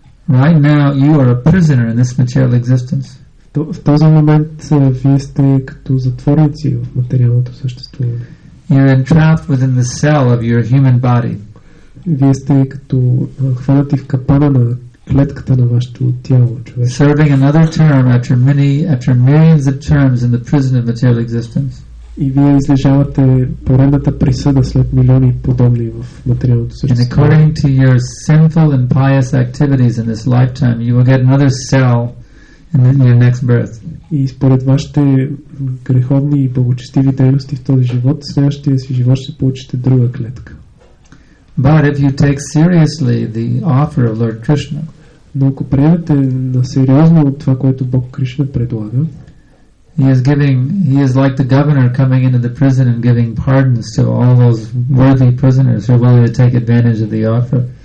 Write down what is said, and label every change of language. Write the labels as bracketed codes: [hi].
[en] Right now you are a prisoner in this material existence. [bg] В този момент вие сте като затворници в материалното съществуване. [en] You're entrapped within the cell of your human body. [bg] Вие сте като хванати в капана на клетката на вашето тяло, човек. [en] Serving another term after millions of terms in the prison of material existence. [bg] И вие излежавате поредната присъда след милиони подобни в материалното [en] And [bg] съществуване. [en] according to your sinful and pious activities in this lifetime, you will get another cell in your next birth. [bg] И според вашите греховни и благочестиви дейности в този живот, в следващия си живот ще получите друга клетка. [en] But if you take seriously the offer of Lord Krishna, [bg] Но ако приемете на сериозно от това, което Бог Кришна предлага, [en] he is like the governor coming into the prison and giving pardons to all those worthy prisoners who are willing to take advantage of the offer.